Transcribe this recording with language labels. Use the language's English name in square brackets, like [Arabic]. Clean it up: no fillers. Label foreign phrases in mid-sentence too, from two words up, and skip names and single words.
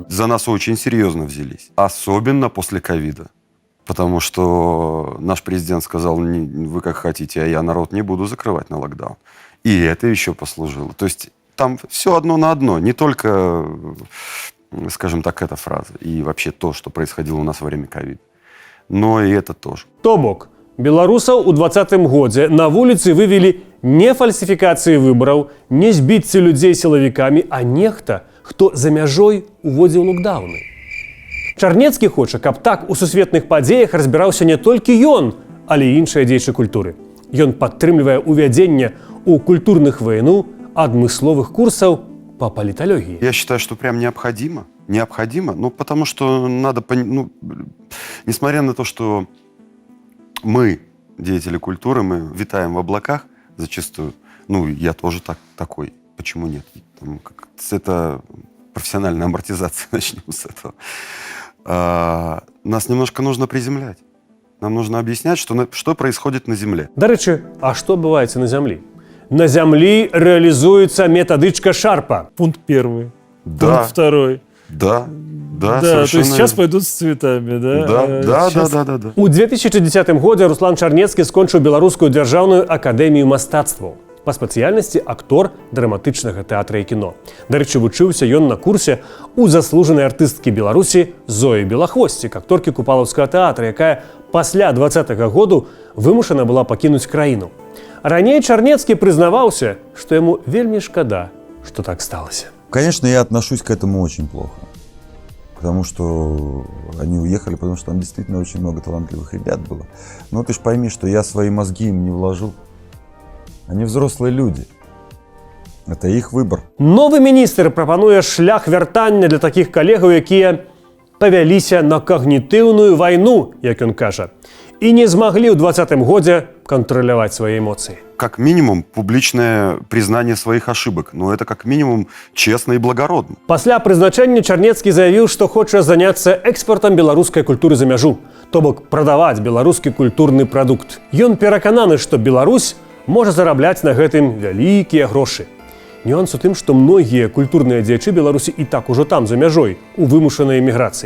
[Russian] За нас очень серьезно взялись. Особенно после ковида. Потому что наш президент сказал, вы как хотите, а я народ не буду закрывать на локдаун. И это еще послужило. То есть там все одно на одно. Не только, скажем так, эта фраза. И вообще то, что происходило у нас во время ковида. Но и это тоже. [Belarusian] То бок, беларусаў у 2020 годзе на вуліцы вывелі не фальсіфікацыі выбараў, не збіцці людзей сілавікамі, а нехта, хто за мяжой уводзіў локдауны. Чарнецкі хоча, каб так у сусветных падзеях разбіраўся не толькі ён, але і іншыя дзеячы культуры. Ён падтрымлівае увядзенне ў культурных вайну адмысловых курсаў [Russian] по политологии. Я считаю, что прям необходимо. Необходимо, ну, потому что надо... Ну, несмотря на то, что мы, деятели культуры, мы витаем в облаках зачастую. Ну, я тоже такой. Почему нет? Там, это профессиональная амортизация, начнем с этого. Нас немножко нужно приземлять. Нам нужно объяснять, что происходит на Земле. [Belarusian] Дарэчы, а что адбываецца на Зямлі? На Зямлі [Russian] реализуется методичка Шарпа. Пункт 1. Да. Пункт 2. Да, то есть сейчас пойдут с цветами, да? Да. [Belarusian] У 2010 годзе Руслан Чарнецкі скончыў Беларускую дзяржаўную акадэмію мастацтваў. Па спецыяльнасці актор драматычнага тэатра і кіно. Дарэчы, вучыўся ён на курсе у заслужанай артысткі Беларусі Зоі Белахвосцік, акторкі купалаўскага тэатра, якая пасля 20-го году вымушана была пакінуць краіну. Раней Чарнецкі прызнаваўся, што яму вельмі шкада, што так сталася. [Russian] Конечно, я отношусь к этому очень плохо. Потому что они уехали, потому что там действительно очень много талантливых ребят было. Но ты ж пойми, что я свои мозги им не вложу. Они взрослые люди. Это их выбор. [Belarusian] Новы міністр прапануе шлях вяртання для такіх калегаў, якія павяліся на когнітыўную вайну, як ён кажа, і не змаглі ў 2020 годзе кантраляваць свае эмоцыі. [Russian] Как минимум, публичное признание своих ошибок. Но это как минимум честно и благородно. [Belarusian] Пасля прызначэння Чарнецкі заявіў, што хоча заняцца экспартам беларускай культуры за мяжу, то бок прадаваць беларускі культурны прадукт. Ён перакананы, што Беларусь можа зарабляць на гэтым вялікія грошы. Нюанс у тым, што многія культурныя дзеячы Беларусі і так ужо там, за мяжой, у вымушанай эміграцыі.